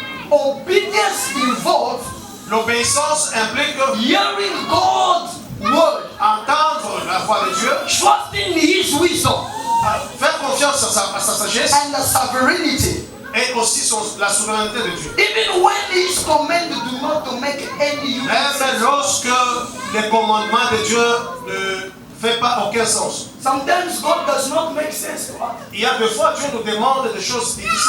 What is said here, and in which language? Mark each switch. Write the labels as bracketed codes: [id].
[en] Obedience involves [fr] L'obéissance implique [en] hearing God's word, [fr] entendre la voix de Dieu, [en] trusting His wisdom [fr] faire confiance à sa sagesse [en] and the sovereignty. [fr] et aussi la souveraineté de Dieu. [en] Even when His command do not to make any use. [fr] Même lorsque les commandements de Dieu ne font pas aucun sens. [en] Sometimes God does not make sense to us. [fr] Il y a des fois Dieu nous demande des choses difficiles.